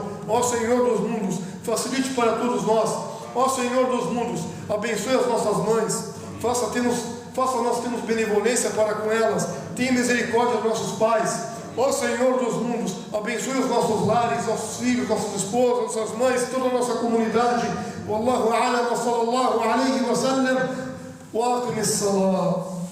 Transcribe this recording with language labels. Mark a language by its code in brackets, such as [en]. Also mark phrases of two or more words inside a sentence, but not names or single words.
[pt] Ó Senhor dos mundos, facilite para todos nós. Ó Senhor dos mundos, abençoe as nossas mães, faça nós termos benevolência para com elas, tenha misericórdia dos nossos pais. Ó Senhor dos mundos, abençoe os nossos lares, nossos filhos, nossas esposas, nossas mães, toda a nossa comunidade. [ar] والله أعلم وصلى الله عليه وسلم وأقم الصلاة.